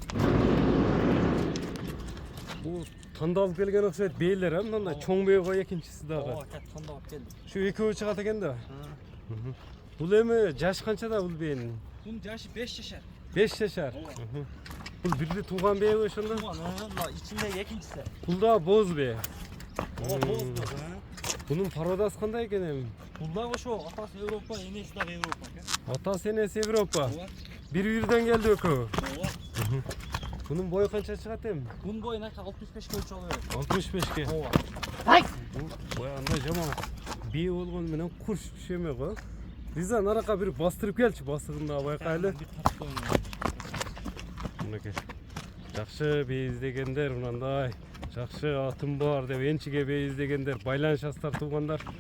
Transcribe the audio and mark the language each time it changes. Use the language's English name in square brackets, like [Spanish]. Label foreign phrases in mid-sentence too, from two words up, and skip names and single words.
[Kyrgyz] Бул тандалып келген окшойт бейлер, а мындай чоң бей го экинчиси дагы. Ооба, тандап келди. Ушу экөө чыгат экен да. Бул эми жаш канчада бул бээнин? Бунун жашы 5 жашар. 5 жашар. Бул бирди тууган бээби ошондо? Мына ичинде экинчиси. Бул да боз бээ. Ооба, боз. Bunun parodası kандай eкен эми? Бул дагы ошо атасы Европа, энеси дагы Европа экен. Атасы энеси Европа. Ооба. Бир үйүрдөн келди экөө. Ооба. Bunun boyu канча чыгат эми? Бунун боюн aka 65 көлчө алып берет. 65ке. Ооба. Бул баягындай жаман бээ болгону менен курч түшөмөй го. Риза, нарака бир бастырып келчи, басыгында байкайлы. Мынакей. Жакшы бээ издегендер мындай. Жакшы атым бар деп энчиге бей издегендер байланышасыздар туугандар.